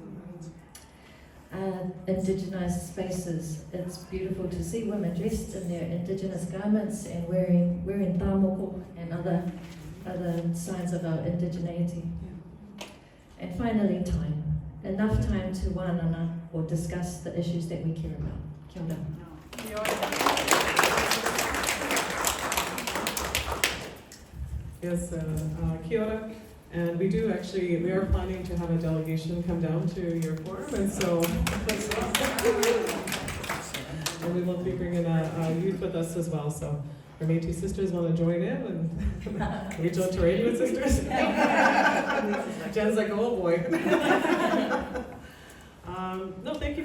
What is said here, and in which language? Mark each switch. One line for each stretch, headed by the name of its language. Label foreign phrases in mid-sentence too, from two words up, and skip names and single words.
English: Indigenized spaces. It's beautiful to see women dressed in their Indigenous garments and wearing tāmoko and other signs of our indigeneity. And finally, time. Enough time to wānanga or discuss the issues that we care about.
Māori: Kia ora. Yes, kia ora.
English: And we are planning to have a delegation come down to your forum, and so, and we will be bringing a youth with us as well, so our Métis sisters want to join in and reach out to Radiant sisters. Jen's like, oh boy. No, thank you for that.